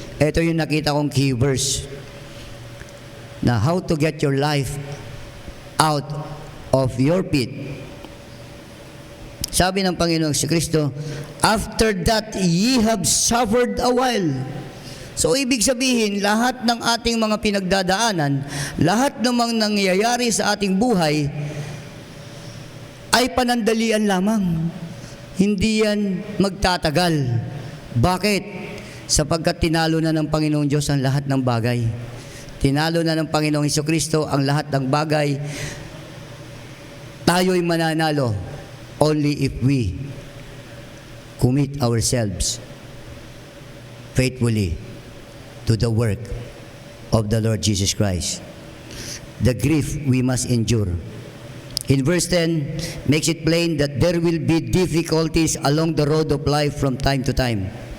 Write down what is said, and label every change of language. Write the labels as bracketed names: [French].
[Filipino] Ito yung nakita kong key verse na [English] how to get your life out of your pit. [Filipino] Sabi ng Panginoong Kristo, [English] after that ye have suffered a while. [Filipino] So, ibig sabihin, lahat ng ating mga pinagdadaanan, lahat ng mga nangyayari sa ating buhay, ay panandalian lamang. Hindi yan magtatagal. Bakit? Sapagkat tinalo na ng Panginoong Diyos ang lahat ng bagay. Tinalo na ng Panginoong Hesukristo ang lahat ng bagay. Tayo'y mananalo [English] only if we commit ourselves faithfully to the work of the Lord Jesus Christ. The grief we must endure. In verse 10, makes it plain that there will be difficulties along the road of life from time to time.